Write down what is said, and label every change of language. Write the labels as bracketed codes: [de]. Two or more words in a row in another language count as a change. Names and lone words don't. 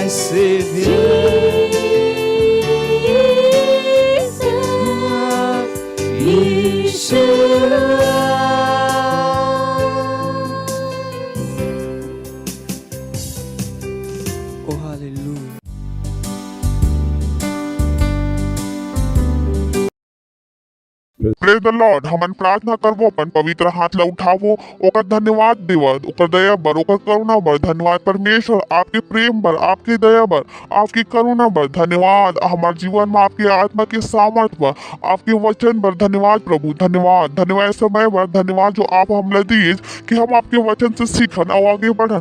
[en] Savior, Oh, hallelujah. Praise the Lord. [hne] हमन प्रार्थना करबो, अपन पवित्र हाथ ला उठावो, ओकर धन्यवाद देवो, ओकर दया बर, ओकर करुणा बर धन्यवाद परमेश्वर, आपके प्रेम बर, आपकी दया बर, आपकी करुणा बर धन्यवाद, हमारे जीवन में आपकी आत्मा के सामर्थ बर, आपके वचन बर धन्यवाद प्रभु, धन्यवाद धन्यवाद समय बर धन्यवाद जो आप हमला दिए कि हम आपके वचन से सीखन और आगे बढ़न।